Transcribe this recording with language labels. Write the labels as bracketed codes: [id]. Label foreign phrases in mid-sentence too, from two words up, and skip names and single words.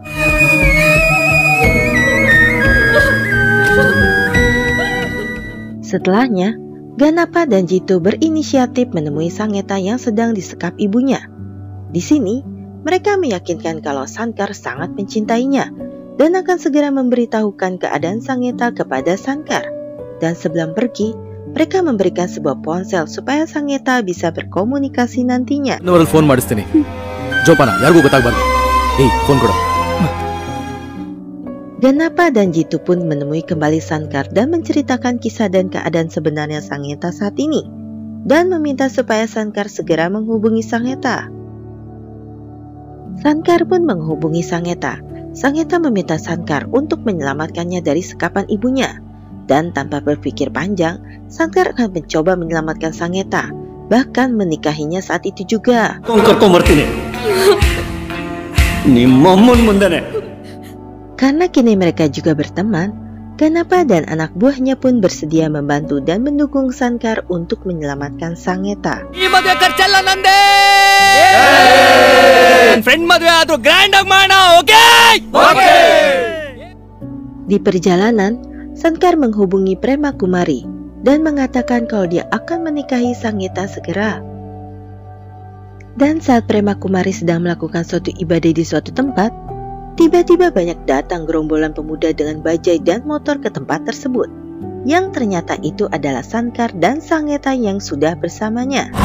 [id] Setelahnya, Ganapa dan Jitu berinisiatif menemui Sangeta yang sedang disekap ibunya. Di sini, mereka meyakinkan kalau Sankar sangat mencintainya dan akan segera memberitahukan keadaan Sangeta kepada Sankar. Dan sebelum pergi, mereka memberikan sebuah ponsel supaya Sangeta bisa berkomunikasi nantinya. [kn] ಫೋನ್ ಮಾಡಿಸ್ತೀನಿ. ಜೋಪಾನ, ಯಾರಿಗೂ ಗೊತ್ತಾಗಬಾರ್ದು. ಫೋನ್ ಕೊಡು. [id] Ganapa dan Jitu pun menemui kembali Sankar dan menceritakan kisah dan keadaan sebenarnya Sangeta saat ini, dan meminta supaya Sankar segera menghubungi Sangeta. Sankar pun menghubungi Sangeta. Sangeta meminta Sankar untuk menyelamatkannya dari sekapan ibunya. Dan tanpa berpikir panjang, Sankar akan mencoba menyelamatkan Sangeta, bahkan menikahinya saat itu juga. [kn] ಕರ್ಕೊಂಬರ್ತೀನಿ ನಿಮ್ಮಮ್ಮನ ಮುಂದೆನೆ. [id] Karena kini mereka juga berteman, Ganapa dan anak buahnya pun bersedia membantu dan mendukung Sankar untuk menyelamatkan Sangeta. [kn] ಈ ಮದುವೆ ಖರ್ಚೆಲ್ಲ ನಂದೇ. ಫ್ರೆಂಡ್ ಮದುವೆ ಆದ್ರೂ ಗ್ರ್ಯಾಂಡ್ ಆಗಿ ಮಾಡೋಣ, ಓಕೆ? [id] Di perjalanan, Sankar menghubungi Prema Kumari dan mengatakan kalau dia akan menikahi Sangeta segera. Dan saat Prema Kumari sedang melakukan suatu ibadah di suatu tempat, tiba-tiba banyak datang gerombolan pemuda dengan bajai dan motor ke tempat tersebut, yang ternyata itu adalah Sankar dan Sangeta yang sudah bersamanya.